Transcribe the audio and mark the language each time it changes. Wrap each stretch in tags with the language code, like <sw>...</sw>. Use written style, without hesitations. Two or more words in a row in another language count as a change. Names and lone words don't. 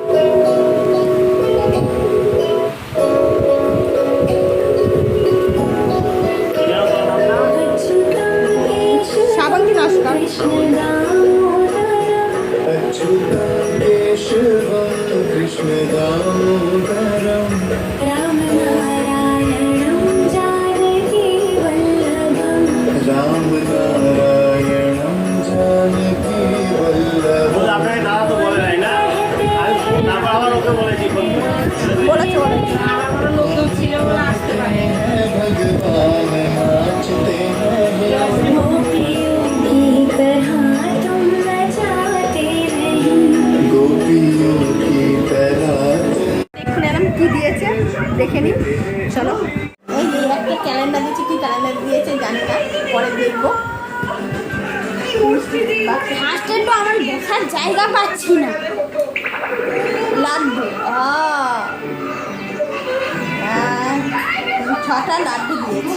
<bn>শ্রাবণ কি নমস্কার।</bn> <sa>कृष्ण दामोदरं रामनारायणं जानकी वल्लभं रामनारायणं जानकी वल्लभं।</sa> <bn>আপনাকে দাদা তো বলে নাই না, তারপর আবার ওকে বলেছি লোকজন ছিল বলে আসতে পারে।</bn> <hi>भगवान नाचते हैं गोपियों की तरह तुम नचाते नहीं गोपियों की तरह।</hi> <bn>দেখুন এরকম কি দিয়েছে দেখে নিন। চলো। এই যে একটা ক্যালেন্ডার দিয়েছে, কি ক্যালেন্ডার দিয়েছে জানি না, পরে দেখবো। ফার্স্টে তো আমার বসার জায়গা পাচ্ছি না। লাড্ডু 6টা লাড্ডু দিয়েছে।</bn>